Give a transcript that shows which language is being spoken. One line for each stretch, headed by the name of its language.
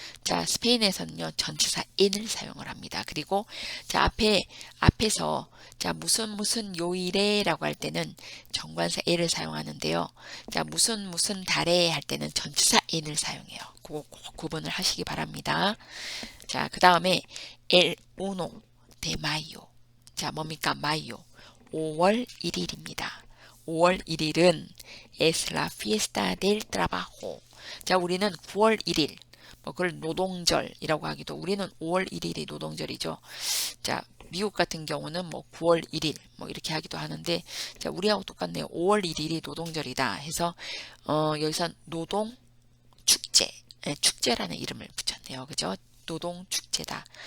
Korean: 자, 스페인에서는요 전치사 in을 사용을 합니다. 그리고 자 앞에서 자 무슨 요일에라고 할 때는 정관사 에를 사용하는데요. 자 무슨 달에 할 때는 전치사 in을 사용해요. 그거 꼭 구분을 하시기 바랍니다. 자, 그 다음에
Spanish: el 1 de mayo.
Korean: 자, 뭡니까? 마요. 5월 1일입니다. 5월 1일은
Spanish: es la fiesta del trabajo.
Korean: 자, 우리는 9월 1일, 뭐 그걸 노동절이라고 하기도 우리는 5월 1일이 노동절이죠. 자, 미국 같은 경우는 뭐 9월 1일 뭐 이렇게 하기도 하는데 자, 우리하고 똑같네요. 5월 1일이 노동절이다 해서 여기서 노동 축제, 축제라는 이름을 붙였네요. 그죠? 노동 축제다.